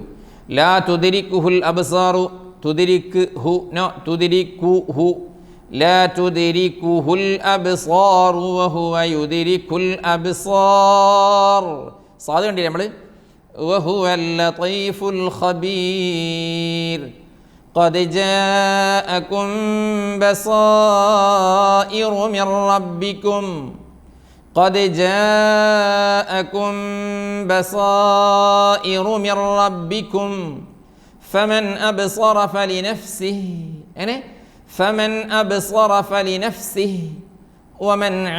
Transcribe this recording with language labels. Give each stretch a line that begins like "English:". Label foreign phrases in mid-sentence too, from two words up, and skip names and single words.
Arabic: لا تدركه الأبصار تدركه നോ تدركه لا تدركه الأبصار وهو يدرك الأبصار.
Malayalam: സാദ് കണ്ടില്ലേ നമ്മൾ?
Arabic: وهو اللطيف الخبير. قد جاءكم بصائر من ربكم قد جاءكم بصائر من ربكم فمن أبصر فلنفسه فمن أبصر فلنفسه ومن